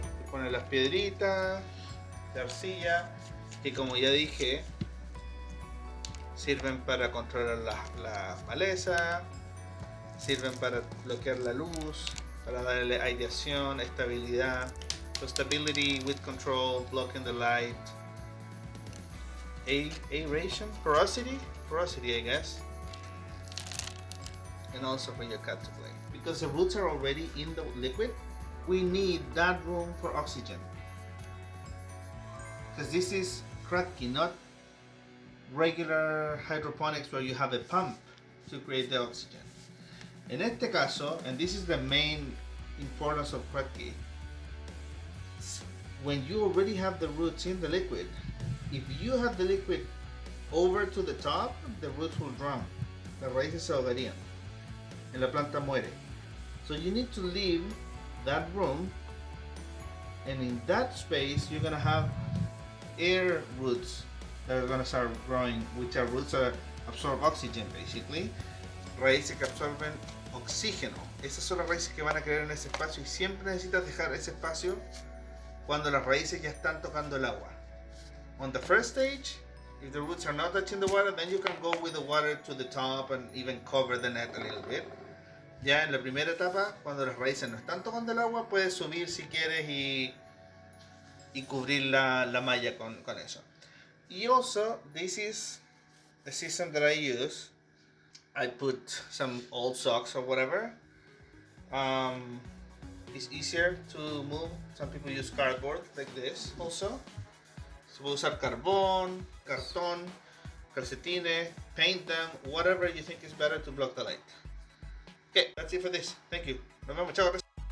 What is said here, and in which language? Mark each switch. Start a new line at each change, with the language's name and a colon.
Spanish: Poner las piedritas de arcilla, que como ya dije, sirven para controlar la maleza, sirven para bloquear la luz, para darle aireación, estabilidad.
English: So stability, with control, blocking the light, aeration, porosity, I guess, and also for your cat to play. Because the roots are already in the liquid, we need that room for oxygen. Because this is Kratky, not regular hydroponics where you have a pump to create the oxygen.
Spanish: En este caso,
English: and this is the main importance of Kratky, when you already have the roots in the liquid, if you have the liquid over to the top, the roots will drown.
Spanish: Las raíces se ahogarían and la planta muere.
English: So you need to leave that room, and in that space you're gonna have air roots that are gonna start growing, which are roots that absorb oxygen basically.
Spanish: Raíces que absorben oxígeno. Esas son las raíces que van a crecer en ese espacio, y siempre necesitas dejar ese espacio cuando las raíces ya están tocando el agua.
English: On the first stage, if the roots are not touching the water, then you can go with the water to the top and even cover the net a little bit.
Spanish: Ya en la primera etapa, cuando las raíces no están tocando el agua, puedes subir si quieres y cubrir la malla con eso.
English: Y also, this is the system that I use. I put some old socks or whatever. It's easier to move. Some people use cardboard like this also. So we'll
Spanish: usar carbón, cartón, calcetines,
English: paint them, whatever you think is better to block the light. Okay, that's it for this. Thank you.
Spanish: Nos vemos, chao.